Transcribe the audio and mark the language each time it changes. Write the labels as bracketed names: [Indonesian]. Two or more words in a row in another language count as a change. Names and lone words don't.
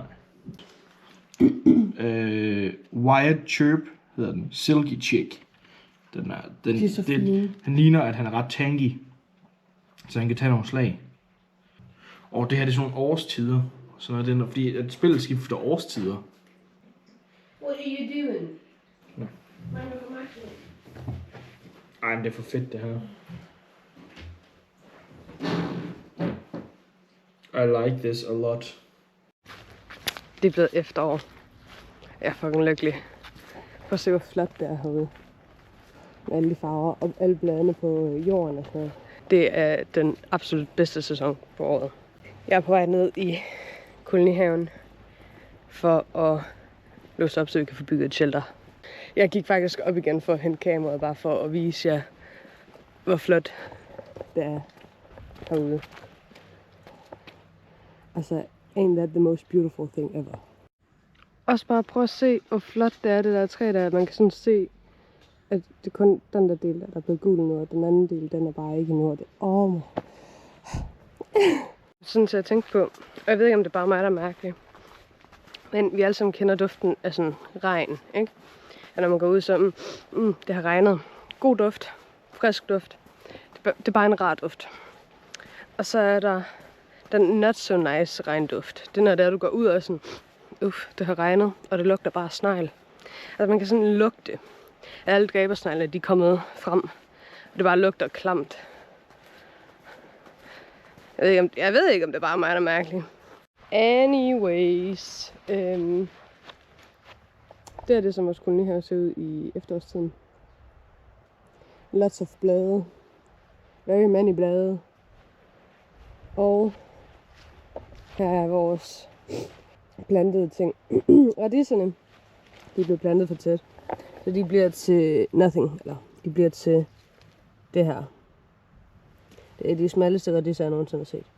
[Danish] Nej. Wyatt Chirp hedder den. Silky Chick. Han ligner, at han er ret tanky, så han kan tage nogle slag. Og det her det er sådan nogle årstider. Så er det, fordi at spillet skifter årstider. [English] What are you doing? [Danish] Ja. Ej, men det er for fedt det her. [English] I like this a lot. [Danish] Det er blevet efterår. Jeg er fucking lykkelig. Prøv at se, hvor flot det er herude. Med alle de farver og alle bladene på jorden og sådan noget. Det er den absolut bedste sæson på året. Jeg er på vej ned i kolonihaven for at låse op, så vi kan få bygget et shelter. Jeg gik faktisk op igen for at hente kameraet, bare for at vise jer, hvor flot det er herude. Altså, [English] ain't that the most beautiful thing ever? [Danish] Også bare prøv at se, hvor flot det er, det der træ der. Man kan sådan se, at det er kun den der del, der er blevet gul nu, og den anden del, den er bare ikke nu. Sådan så jeg tænkte på, og jeg ved ikke, om det er bare mig, der er mærkelig, men vi alle sammen kender duften af sådan regn, ikke? Og når man går ud, så det har regnet. God duft, frisk duft. Det er bare en rar duft. Og så er der den [English] not so nice [Danish] regnduft. Det er når du går ud og sådan, det har regnet, og det lugter bare snegl. Altså man kan sådan lugte. Alle dræbersnegle, de er kommet frem. Og det bare lugter klamt. Jeg ved ikke, om det er bare mig, der er mærkelig. Anyways. Det er det, som vores kolonihave ser ud i efterårstiden. [English] Lots of blade. Very many blade. [Danish] Og her er vores plantede ting. Radiserne, de bliver plantet for tæt. Så de bliver til nothing, eller de bliver til det her. Det er de smalleste radiser, jeg nogensinde har set.